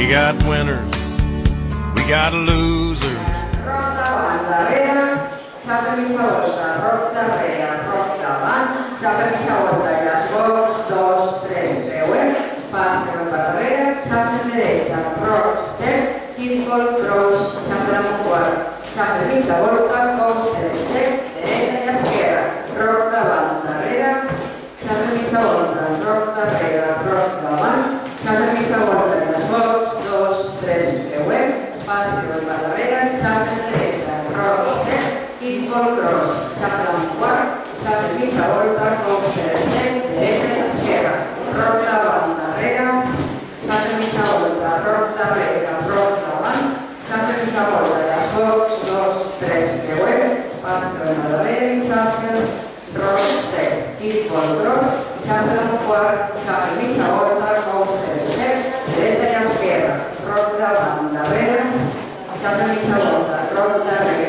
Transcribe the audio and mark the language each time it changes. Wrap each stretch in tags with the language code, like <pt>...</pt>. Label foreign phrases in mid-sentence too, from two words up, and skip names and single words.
<en>got winners, we got losers.</en> <ca>Rock davant, darrere, xapa mitja volta, rock darrere, rock davant, xapa mitja volta i les box, 2, 3, creuem, pas creuem per darrere, xapa dreta,</ca> <en>rock, step, circle, cross,</en> <ca>xapa damunt quart, xapa mitja volta,</ca> <en>coaster, step,</en> <ca>dreta i esquerra, rock davant, darrere, xapa mitja volta, rock darrere, rock davant, xapa mitja volta i les box, 2, 3, creuem, pas creuem per darrere, xapa dreta,</ca> <en>rock, step, circle, cross,</en> <ca>xapa damunt quart, xapa mitja volta,</ca> <en>coaster, step,</en> <ca>dreta i esquerra, rock davant, darrere, xapa mitja volta, rock darrere, rock davant, xapa mitja volta i les box, 2, 3, creuem, pas creuem per darrere, xapa,</ca> <en>rock, step, circle, cross,</en> <ca>xapa damunt quart, xapa mitja volta,</ca> <en>coaster, step,</en> <ca>dreta i esquerra, rock davant, darrere, xapa mitja volta, rock darrere,</ca>